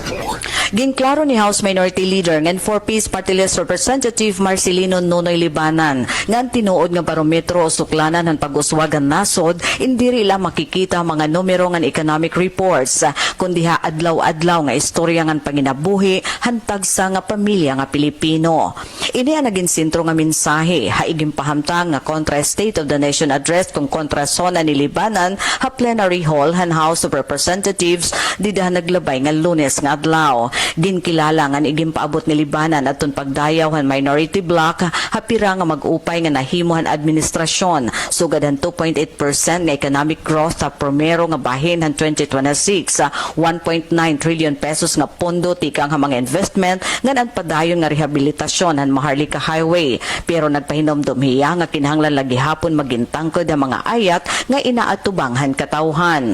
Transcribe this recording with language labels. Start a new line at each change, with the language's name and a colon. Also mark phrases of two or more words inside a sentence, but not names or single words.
Waray: Ginklaro ni House Minority Leader ngan 4-piece Party List Representative Marcelino Nonoy Libanan ngan tinuod nga barometro o suklanan ng pag-uswagan nasod indiri la makikita mga numero ngan
English: economic reports
Waray: kundi ha adlaw-adlaw nga istorya ngan panginabuhi hantag sa nga pamilya nga Pilipino. Ini ang naging sentro nga mensahe haigim pahamtang nga kontra State of the Nation address kung kontra sona ni Libanan ha
English: plenary hall
Waray: han House of Representatives didahan naglabay nga Lunes nga adlaw. Ginkilala nga igim paabot ni Libanan atun pagdayaw han minority bloc hapira nga mag-upay nga nahimuhan administrasyon sugad han 2.8% nga
English: economic growth
Waray: sa primero nga bahin han 2026 1.9 trillion pesos nga pondo tikang ha mga investment ngan padayon nga rehabilitasyon han Maharlika Highway pero nagpahinomdom hiya nga kinahanglan lagi hapon magintangkod ang mga ayat nga inaatubang han katawhan.